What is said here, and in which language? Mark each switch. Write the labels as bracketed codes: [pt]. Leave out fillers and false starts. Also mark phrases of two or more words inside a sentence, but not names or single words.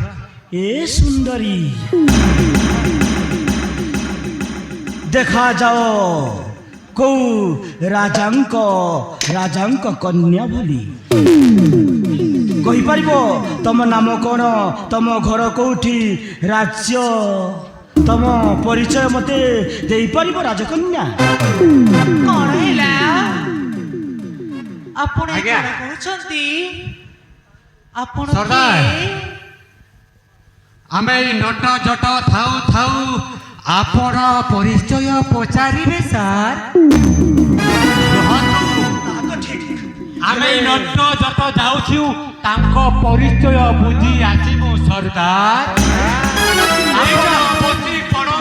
[or] ଏ ସୁନ୍ଦରୀ ଦେଖା ଯାଉ କୌ ରାଜାଙ୍କ କନ୍ୟା ଭଳି କହିପାରିବ ତମ ନାମ କୋଣ ତମ ଘର କୋଉଠି ରାଜ୍ୟ ତମ ପରିଚୟ ମତେ ଦେଇପାରିବ ରାଜକନ୍ୟା কଣ ହେଲା ଆପଣ ଆଜ୍ଞା। କଣ କହୁଛନ୍ତି ଆପଣ ସର୍ଦାର। କିଏ? ଆମେ ଏଇ ନଟ ଜଟ ଥାଉ ଥାଉ ଆପଣ ପରିଚୟ ପଚାରିବେ ସାର୍ ଆମେ ଏଇ ନଟ ଜଟ ଯାଉଛୁ ତାଙ୍କ ପରିଚୟ ବୁଝି ଆସିବୁ ସର୍ଦାର ଆପଣ ବସି ପଡ଼ନ୍ତୁ